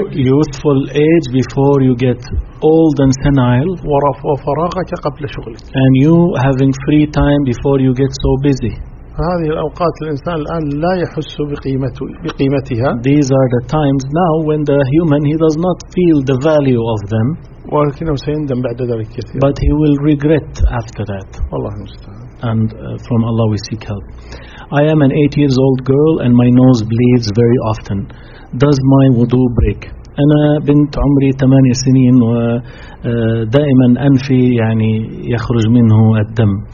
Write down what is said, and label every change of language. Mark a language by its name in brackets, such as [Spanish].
[English] Youthful age before you get old and senile. [Arabic] وفراغك قبل شغلك. [English] And you having free time before you get so busy. [Arabic] هذه الأوقات الإنسان الآن لا يحس بقيمتها. [English] These are the times now when the human he does not feel the value of them. [Arabic] ولكنه سيندم بعد ذلك كثير. [English] But he will regret after that. [Arabic] والله المستعان. [English] And from Allah we seek help. I am an 8 years old girl and my nose bleeds very often. Does my wudu break? [Arabic] أنا بنت عمري 8 سنين ودائما أنفي يعني يخرج منه الدم.